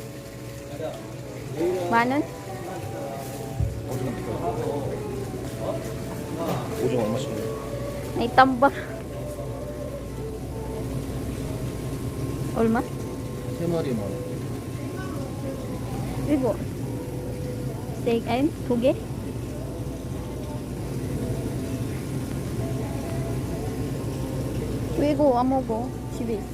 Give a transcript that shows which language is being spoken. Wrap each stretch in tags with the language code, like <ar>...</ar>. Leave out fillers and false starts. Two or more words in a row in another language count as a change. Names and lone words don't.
<ko>만원? 오징어 얼마씩?</ko> <tl>May tambak.</tl> <ko>얼마? 3마리 10,000원. 이거 steak. Ayun, 2개. 왜 이거 안 먹어? 집에 있어.</ko>